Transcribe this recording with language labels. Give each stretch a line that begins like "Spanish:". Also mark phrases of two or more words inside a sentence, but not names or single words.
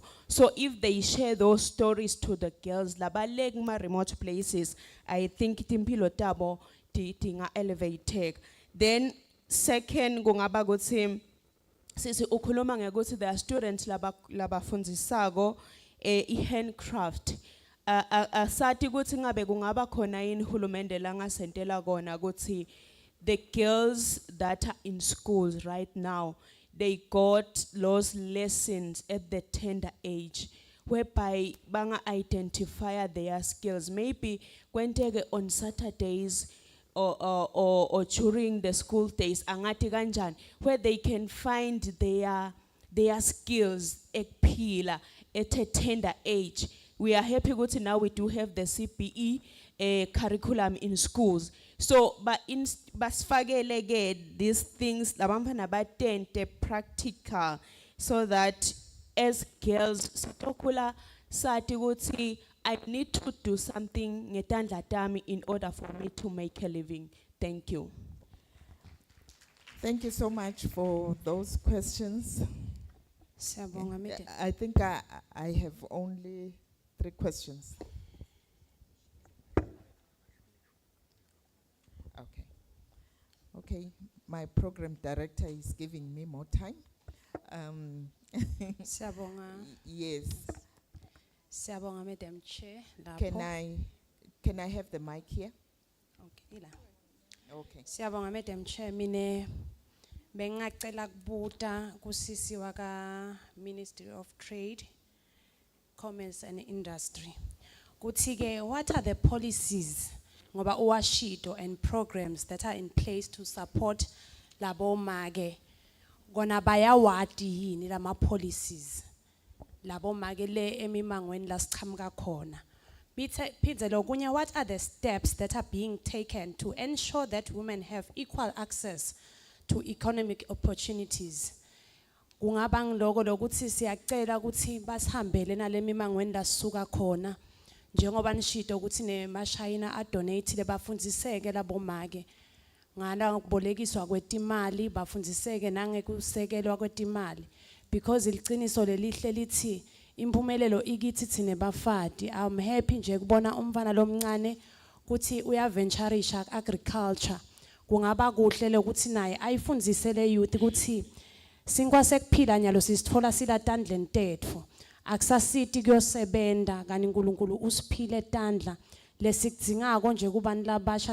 English: So if they share those stories to the girls
Swati: labalek ma
English: remote places, I think
Swati: timpilo tabo tinga
English: elevate. Then second
Swati: kungaba kuthi sisi ukhuluma ngekuthi
English: there are students
Swati: labafundzisako i-handcraft. Asati ukuthi ngabe kungaba khona yini hulumende la ngasentela kona ukuthi
English: the girls that are in schools right now, they got those lessons at the tender age whereby
Swati: banga
English: identify their skills. Maybe kwenteke on Saturdays or during the school days
Swati: angati kanjani,
English: where they can find their skills ekphila at a tender age. We are happy that now we do have the CPE curriculum in schools. So, but in basfagele these things
Swati: labamfana batente
English: practical, so that as girls
Swati: sitokula sati ukuthi
English: I need to do something
Swati: ngetandla tami
English: in order for me to make a living. Thank you. Thank you so much for those questions. I think I have only 3 questions. Okay. Okay, my program director is giving me more time. Yes.
Swati: Siyabonga
English: Madam Chair. Can I have the mic here? Okay, la. Okay.
Swati: Siyabonga
English: Madam Chair,
Swati: mine bengacela kubuta kusisi waka Ministry of Trade, Commerce and Industry. Kuthi-ke,
English: what are the policies
Swati: ngoba uwashido
English: and programs that are in place to support
Swati: labo mage? Gona bayawadi yini lama policies labo mage le emimangweni la siqhamuka khona? Phindze lokunye,
English: what are the steps that are being taken to ensure that women have equal access to economic opportunities?
Swati: Kungaba ngiloko lokuthi siyacela ukuthi basihambele nalemimangweni la sisuka khona, njengoba nishido ukuthi nemashayina adonate lebafundziseke labo mage ngala ukubolekiswa kwetimali, bafundziseke nangekusekelwa kwetimali, because iliciniso lelihle lithi impumelelo ikithi thine bafati.
English: I'm happy
Swati: nje kubona umfana lomncane ukuthi uyaventurisha
English: agriculture.
Swati: Kungaba kuhle lokuthi naye ayifundzise le youth ukuthi sinkwase kuphila nyalo sisithola sila tandleni tetfu, akusasithi kuyosebenta kani uNkulunkulu usiphile tandla lesikudingako nje kubantu labasha.